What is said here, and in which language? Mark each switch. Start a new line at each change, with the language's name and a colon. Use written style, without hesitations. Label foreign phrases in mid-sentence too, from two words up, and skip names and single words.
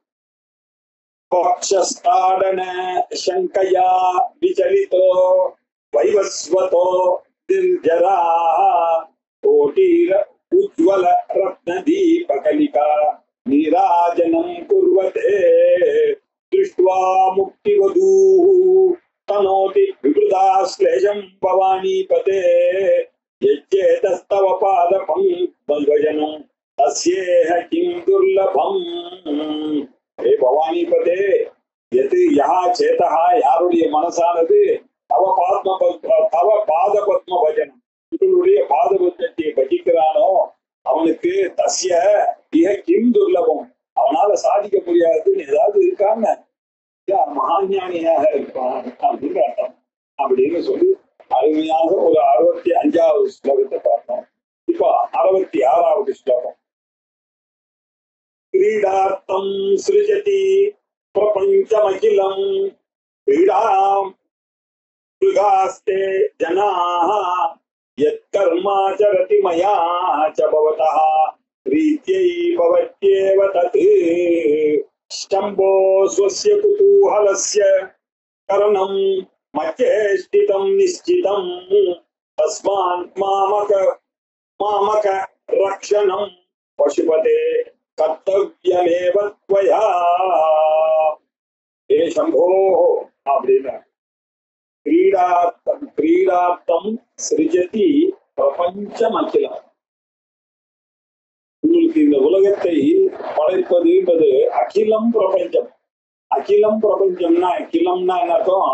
Sanskrit: पक्षस्ताडन शङ्कया विचलितो वैवस्वतो निर्जरा कोटीर उज्ज्वल रत्न दीपकलिका नीराजनं कुर्वते दृष्ट्वा मुक्तिवधू तनोति विकृताश्लेषं भवानीपते यच्चेतस्तव पादपं भजनं तस्येह किं दुर्लभम्. हे भवानीपते यत् यः चेतः
Tamil: यारुடைய மனசானது
Sanskrit: तव पाद पद्म भजनम्
Tamil: உங்களுடைய பாத பத்மத்தை பஜிக்கிறானோ அவனுக்கு
Sanskrit: तस्य इह किं दुर्लभम्,
Tamil: அவனால சாதிக்க முடியாதுன்னு ஏதாவது இருக்கான்னு மகாஞானியாக இருப்பான் அப்படின்னு அர்த்தம் அப்படின்னு சொல்லி அருமையாக ஒரு 65வது ஸ்லோகத்தை பார்த்தோம். இப்போ 66வது ஸ்லோகம்.
Sanskrit: क्रीडार्थं सृजति प्रपञ्चमखिलं क्रीडाम् मृगास्ते जनाः यत्कर्माचरति मया च भवतः प्रीत्यै भवत्येव तत् शम्भो स्वस्य कुतूहलस्य करणं मच्चेष्टितं निश्चितं तस्मान् मामक रक्षणं पशुपते कर्तव्यमेव त्वया. हे शम्भो அப்படின்னா क्रीडार्थं सृजति प्रपञ्चम् अखिलम्.
Tamil: உங்களுக்கு இந்த உலகத்தை படைப்பது என்பது அகிலம் பிரபஞ்சம். அகிலம் பிரபஞ்சம்னா அகிலம்னா என்ன அர்த்தம்?